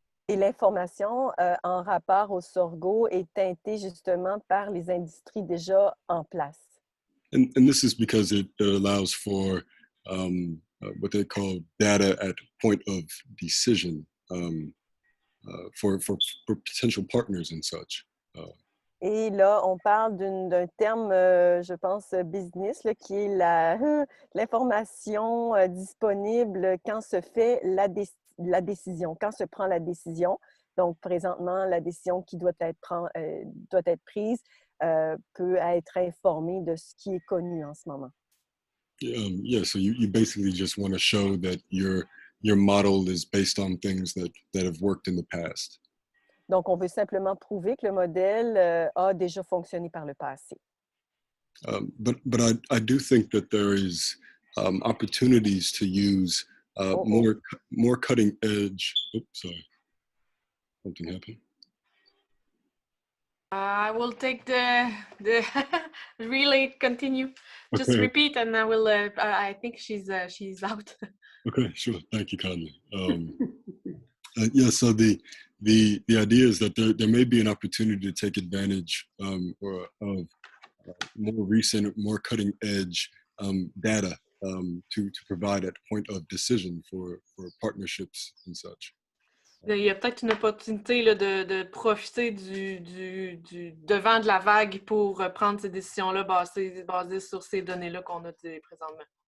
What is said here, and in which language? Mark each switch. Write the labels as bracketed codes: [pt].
[fr] Et l'information en rapport au sorgho est teintée justement par les industries déjà en place. [en] And this is because it allows for what they call data at point of decision for potential partners and such. [fr] Et là, on parle d'un terme, je pense, business, là, qui est l'information disponible quand se fait la décision, quand se prend la décision. Donc, présentement, la décision qui doit être prise peut être informée de ce qui est connu en ce moment. [en] Yeah, so you basically just want to show that your model is based on things that have worked in the past. [fr] Donc, on veut simplement prouver que le modèle a déjà fonctionné par le passé. [en] But I do think that there is opportunities to use more cutting edge. Oops, sorry, something happened. I will take the relay. Continue. Just Okay. repeat, and I will. I think she's out. Okay, sure. Thank you kindly. Yeah. So the idea is that there may be an opportunity to take advantage of more recent, more cutting edge data to provide at point of decision for partnerships and such. [fr] Il y a peut-être une opportunité là, de profiter du devant de la vague pour prendre ces décisions-là basées sur ces données-là qu'on a présentement.